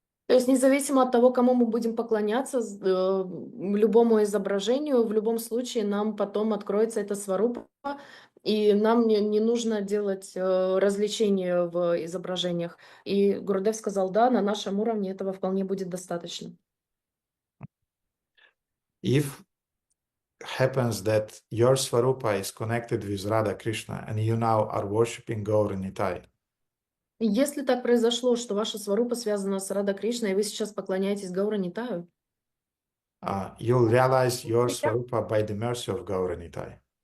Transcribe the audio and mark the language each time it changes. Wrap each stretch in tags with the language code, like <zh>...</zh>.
<ru>То есть независимо от того, кому мы будем поклоняться, любому изображению, в любом случае нам потом откроется это сварупа, и нам не нужно делать развлечения в изображениях. И Гурудев сказал, да, на нашем уровне этого вполне будет достаточно.</ru> <en>If happens that your Svarupa is connected with Radha Krishna and you now are worshipping Gaur Nitai,</en> <ru>Если так произошло, что ваша сварупа связана с Рада Кришной, и вы сейчас поклоняетесь Гаура Нитаю,</ru> <en>you'll realize your Svarupa by the mercy of Gaur Nitai.</en>